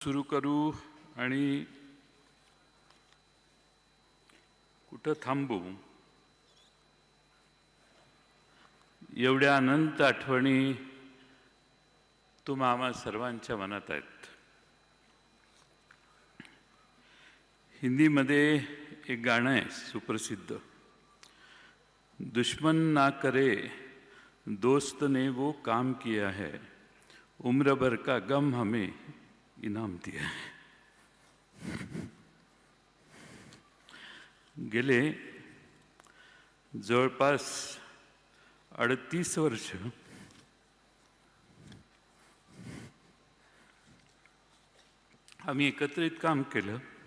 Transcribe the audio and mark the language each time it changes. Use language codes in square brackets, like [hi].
[mr] सुरू करू आणि कुठं थांबू एवढ्या अनंत आठवणी तुम्हा आम्हा सर्वांच्या मनात आहेत। हिंदीमध्ये एक गाणं आहे सुप्रसिद्ध, [hi] दुश्मन ना करे दोस्त ने वो काम किया है, उम्र भर का गम हमें इनाम दिया है। [mr] गेले जवळपास 38 वर्ष आम्ही एकत्रित काम केलं।